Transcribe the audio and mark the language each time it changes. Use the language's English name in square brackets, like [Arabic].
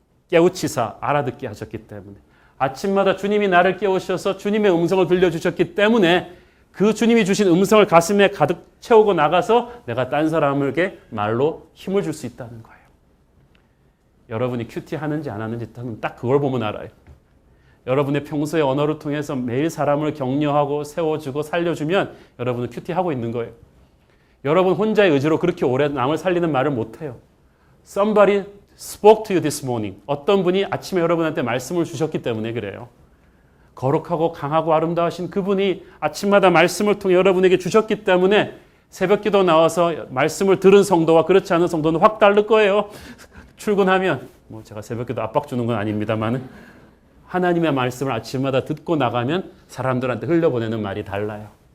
[Korean] 깨우치사 알아듣게 하셨기 때문에, 아침마다 주님이 나를 깨우셔서 주님의 음성을 들려주셨기 때문에 그 주님이 주신 음성을 가슴에 가득 채우고 나가서 내가 딴 사람에게 말로 힘을 줄 수 있다는 거예요. 여러분이 큐티 하는지 안 하는지 딱 그걸 보면 알아요. 여러분의 평소의 언어를 통해서 매일 사람을 격려하고 세워주고 살려주면 여러분은 큐티하고 있는 거예요. 여러분 혼자의 의지로 그렇게 오래 남을 살리는 말을 못해요. [English] Somebody spoke to you this morning. [Korean] 어떤 분이 아침에 여러분한테 말씀을 주셨기 때문에 그래요. 거룩하고 강하고 아름다우신 그분이 아침마다 말씀을 통해 여러분에게 주셨기 때문에 새벽기도 나와서 말씀을 들은 성도와 그렇지 않은 성도는 확 다를 거예요. 출근하면 제가 새벽기도 압박 주는 건 아닙니다만 하나님의 말씀을 아침마다 듣고 나가면 사람들한테 흘려보내는 말이 달라요.